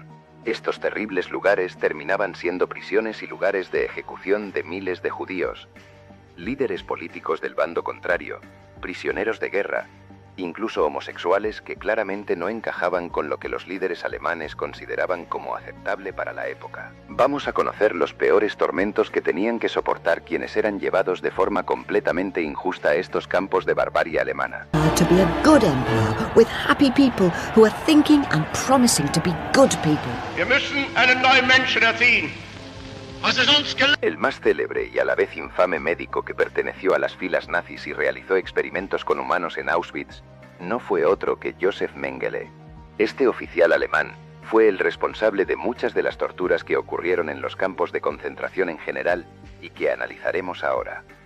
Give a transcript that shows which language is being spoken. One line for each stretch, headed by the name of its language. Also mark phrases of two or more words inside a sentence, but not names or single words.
Spanish: Estos terribles lugares terminaban siendo prisiones y lugares de ejecución de miles de judíos, líderes políticos del bando contrario, prisioneros de guerra, incluso homosexuales que claramente no encajaban con lo que los líderes alemanes consideraban como aceptable para la época. Vamos a conocer los peores tormentos que tenían que soportar quienes eran llevados de forma completamente injusta a estos campos de barbarie alemana.
English: To be a good emperor with happy people who are thinking and promising to be good people.
German: Wir müssen einen neuen Menschen erziehen.
Spanish: El más célebre y a la vez infame médico que perteneció a las filas nazis y realizó experimentos con humanos en Auschwitz no fue otro que Josef Mengele. Este oficial alemán fue el responsable de muchas de las torturas que ocurrieron en los campos de concentración en general y que analizaremos ahora.